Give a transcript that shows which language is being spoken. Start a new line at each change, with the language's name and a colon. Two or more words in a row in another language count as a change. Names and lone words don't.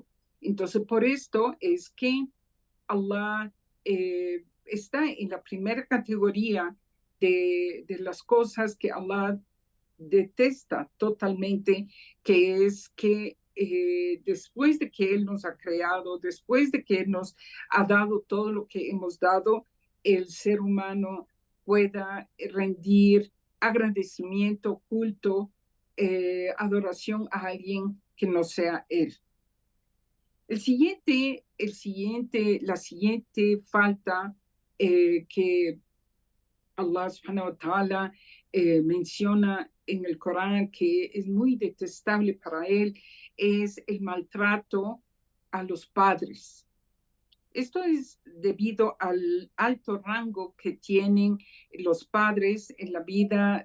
Spanish: Entonces, por esto es que Allah está en la primera categoría de las cosas que Allah detesta totalmente, que es que después de que Él nos ha creado, después de que Él nos ha dado todo lo que hemos dado, el ser humano pueda rendir agradecimiento, culto, adoración a alguien que no sea Él. La siguiente falta que Allah
Arabic: سبحانه وتعالى
Spanish: menciona en el Corán, que es muy detestable para él, es el maltrato a los padres. Esto es debido al alto rango que tienen los padres en la vida